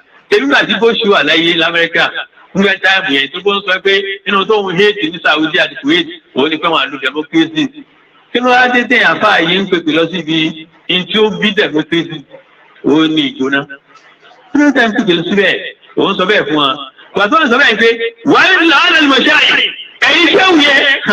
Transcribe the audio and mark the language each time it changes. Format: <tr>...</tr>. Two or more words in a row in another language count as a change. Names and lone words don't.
<yo>Tèmi bá ti Bush wà láyé l'Amẹ́ríkà, ń gbẹ táìmù yẹn tó bó ń sọ pé inú tó ń hate ní Saudi àti Kuwait, òun ni pé wọ́n á lo democracy. Kí ló wá dé tẹ̀ àfáà yìí ń pèpè lọ síbi in tí ó bí democracy? Ó ní ìjóná. Kí ló tẹ̀ ń pèpè lọ síbẹ̀? Òun sọ bẹ́ẹ̀ fún wa. Ìgbà tó ń sọ bẹ́ẹ̀ pé,</yo> <ar>"وإن لعن المشايخ."</ar> <yo>Ẹ̀yin ṣé wù yẹn?</yo>